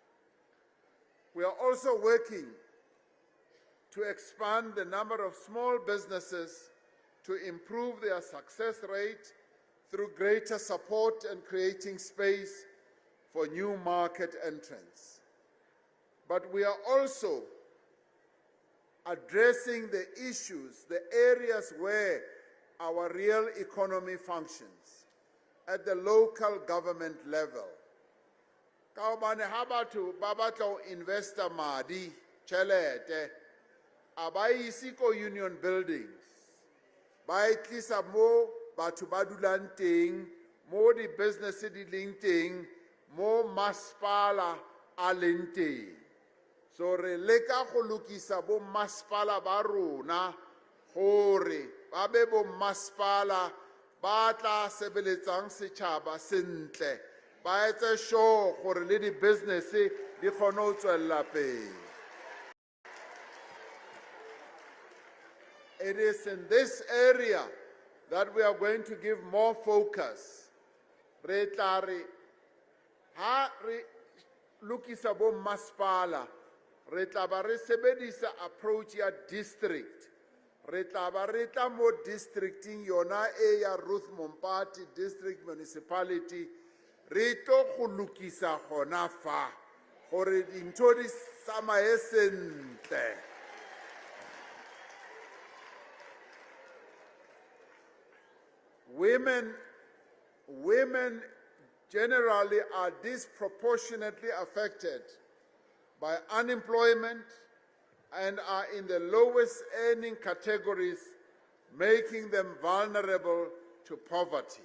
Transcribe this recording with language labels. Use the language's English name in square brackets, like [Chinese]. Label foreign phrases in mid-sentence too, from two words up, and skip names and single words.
[English] We are also working to expand the number of small businesses to improve their success rate through greater support and creating space for new market entrants. But we are also addressing the issues, the areas where our real economy functions at the local government level. [Southern Sotho] Kaobane ha batho ba batla ho investa madi, tjhelete, a ba ise ko union buildings, ba e tlisa mo batho ba dulang teng, mo di business di leng teng, mo masepala a leng teng. [Tswana] So re leka go lokisa bo masepala ba rona gore ba be bo masepala ba tla sebeletsang setjhaba sentle, ba etse sure gore le di business di kgone ho tswella pele. [English] It is in this area that we are going to give more focus. [Tswana] Re tla re ha re lokisa bo masepala, re tla ba re sebedisa approach ya district. Re tla ba re tla mo districting yona e ya Ruth Mompati district municipality, re tlo go lokisa gona fa gore dintho di tsamaye sentle. [English] Women generally are disproportionately affected by unemployment and are in the lowest earning categories, making them vulnerable to poverty.